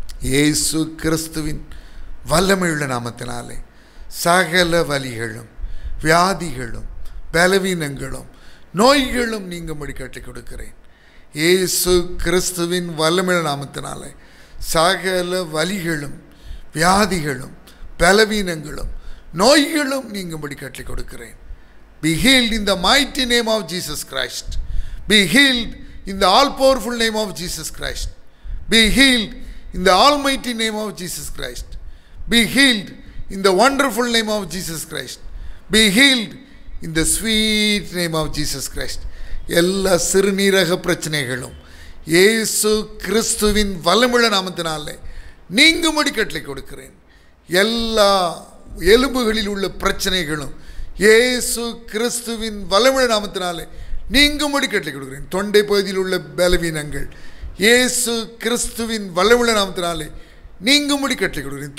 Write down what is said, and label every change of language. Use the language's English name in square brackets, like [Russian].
[Tamil] இயேசு கிறிஸ்துவின் வல்லமையுள்ள நாமத்தினாலே சகல வலிகளும், வியாதிகளும், பலவீனங்களும், நோய்களும் நீங்கும்படி கட்டளை கொடுக்கிறேன். இயேசு கிறிஸ்துவின் வல்லமையுள்ள நாமத்தினாலே சகல வலிகளும், வியாதிகளும், பலவீனங்களும், நோய்களும் நீங்கும்படி கட்டளை கொடுக்கிறேன். [English] Be healed in the mighty name of Jesus Christ. Be healed in the all-powerful name of Jesus Christ. Be healed in the almighty name of Jesus Christ. Be healed in the wonderful name of Jesus Christ. Be healed in the sweet name of Jesus Christ. [Tamil] எல்லா சிறுநீரக பிரச்சனைகளும் இயேசு கிறிஸ்துவின் வல்லமுள்ள நாமத்தினாலே நீங்கும்படி கட்டளை கொடுக்கிறேன். எல்லா எலும்புகளில் உள்ள பிரச்சனைகளும் இயேசு கிறிஸ்துவின் வல்லமுள்ள நாமத்தினாலே நீங்கும்படி கட்டளை கொடுக்கிறேன். தொண்டை பகுதியில் உள்ள பலவீனங்கள் இயேசு கிறிஸ்துவின் வல்லமுள்ள நாமத்தினாலே நீங்கும்படி கட்டளை கொடுக்கிறேன்.